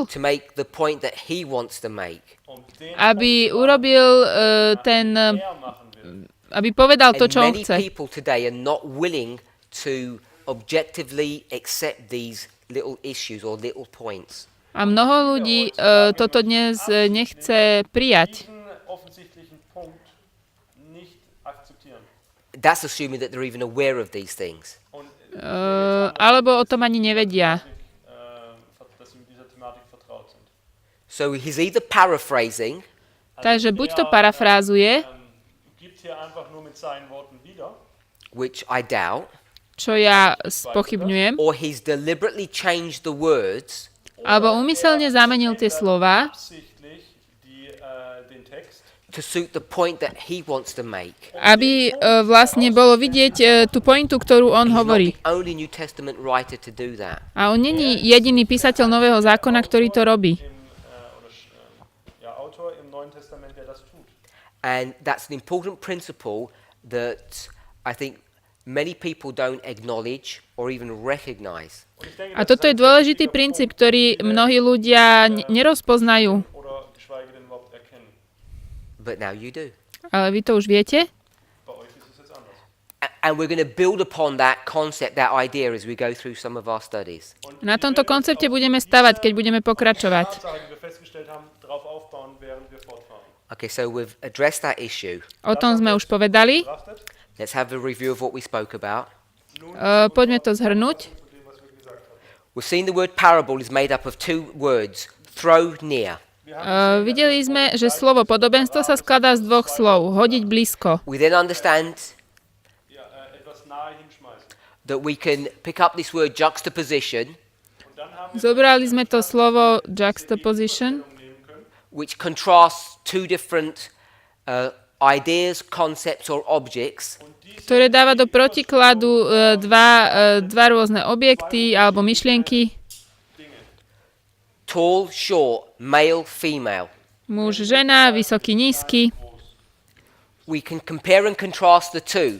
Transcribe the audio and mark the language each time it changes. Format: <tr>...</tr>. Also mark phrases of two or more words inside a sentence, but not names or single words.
<en>to make the point that he wants to make.</en> <de>Den</de> <sk>aby urobil</sk> <de>er machen will.</de> <sk>aby povedal to,</sk> <en>And</en> <sk>čo on</sk> <en>many</en> <sk>chce.</sk> <en>people today are not willing to objectively accept these little issues or little points.</en> <sk>A mnoho ľudí toto dnes nechce prijať.</sk> <de>Diesen offensichtlichen Punkt nicht akzeptieren.</de> <en>That's assuming that they're even aware of these things.</en> <de>Und</de> <sk>Alebo o tom ani nevedia.</sk> <de>dass sie mit dieser Thematik vertraut sind.</de> <en>So he's either paraphrasing,</en> <sk>Takže buď to parafrázuje,</sk> <de>Gibt hier einfach nur mit seinen Worten wieder,</de> <en>which I doubt,</en> <sk>čo ja spochybňujem,</sk> <en>or he's deliberately changed the words</en> <sk>alebo úmyselne zamenil tie slova,</sk> <de>absichtlich den Text,</de> <en>to suit the point that he wants to make.</en> <sk>aby vlastne bolo vidieť tú pointu, ktorú on</sk> <en>He's not</en> <sk>hovorí.</sk> <en>the only New Testament writer to do that.</en> <sk>A on není jediný písateľ Nového zákona, ktorý to robí.</sk> <de>Autor im Neuen Testament, der das tut.</de> <en>And that's an important principle that I think many people don't acknowledge or even recognize.</en> <sk>A toto je dôležitý princíp, ktorý mnohí ľudia nerozpoznajú.</sk> <de>Oder geschweige denn überhaupt erkennen.</de> <en>But now you do.</en> <sk>Ale vy to už viete?</sk> <de>Bei euch ist es jetzt anders.</de> <en>And we're going to build upon that concept, that idea as we go through some of our studies.</en> <sk>Na tomto koncepte budeme stavať, keď budeme pokračovať.</sk> <de>Tatsache, die wir festgestellt haben, darauf aufbauen, während wir fortfahren.</de> <en>Okay, so we've addressed that issue.</en> <sk>O tom sme už povedali.</sk> <de>Betrachtet,</de> <en>Let's have a review of what we spoke about.</en> <sk>Poďme to zhrnúť.</sk> <de>zu dem, was wir gesagt haben.</de> <en>We've seen the word parable is made up of two words, throw near.</en> <sk>Videli sme, že slovo podobenstvo sa skladá z dvoch slov. Hodiť blízko.</sk> <en>We then understand</en> <de>Etwas nahe hinschmeißen.</de> <en>that we can pick up this word juxtaposition,</en> <de>Und dann haben wir</de> <sk>Zobrali sme to slovo juxtaposition,</sk> <de>nehmen können,</de> <en>which contrasts two different ideas, concepts, or objects,</en> <sk>ktoré dáva do protikladu dva rôzne objekty alebo myšlienky.</sk> <en>tall, short, male, female.</en> <sk>Muž, žena, vysoký, nízky.</sk> <en>We can compare and contrast the two.</en>